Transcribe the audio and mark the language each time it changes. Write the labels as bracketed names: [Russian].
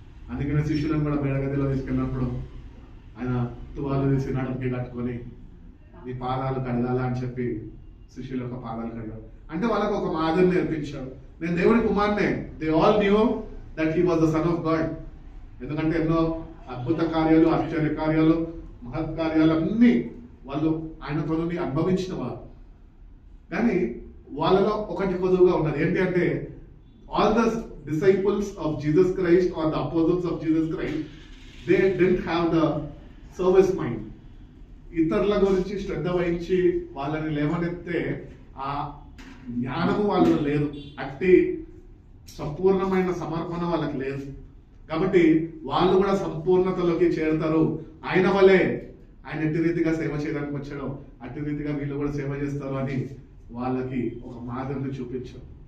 [Telugu] అందుకనే శిష్యులను కూడా మేడగదిలో తీసుకెళ్ళినప్పుడు ఆయన తువాలు తీసి నడుముకి కట్టుకొని నీ పాదాలు కడగాల అని చెప్పి శిష్యుల యొక్క పాదాలు కడిగాడు. అంటే వాళ్ళకు ఒక మాదిరి నేర్పించాడు. నేను దేవుడి కుమారునే. [English] They all knew that he was the son of God. [Telugu] ఎందుకంటే ఎన్నో అద్భుత కార్యాలు, ఆశ్చర్య కార్యాలు, మహత్ కార్యాలు అన్నీ వాళ్ళు ఆయనతో అనుభవించిన వారు. కానీ వాళ్ళలో ఒకటి కొదువుగా ఉన్నది. ఏంటి అంటే [English] All the disciples of Jesus Christ or the apostles of Jesus Christ, they didn't have the service mind. [Telugu] ఇతరుల గురించి శ్రద్ధ వహించి వాళ్ళని లేవనెత్తే ఆ జ్ఞానము వాళ్ళలో లేదు. అట్టి సంపూర్ణమైన సమర్పణ వాళ్ళకి లేదు. కాబట్టి వాళ్ళు కూడా సంపూర్ణతలోకి చేరుతారు. ఆయన వల్లే ఆయన ఎట్టి రీతిగా సేవ చేయడానికి వచ్చాడో అట్టి రీతిగా వీళ్ళు కూడా సేవ చేస్తారు అని వాళ్ళకి ఒక మాదిరిని చూపించారు.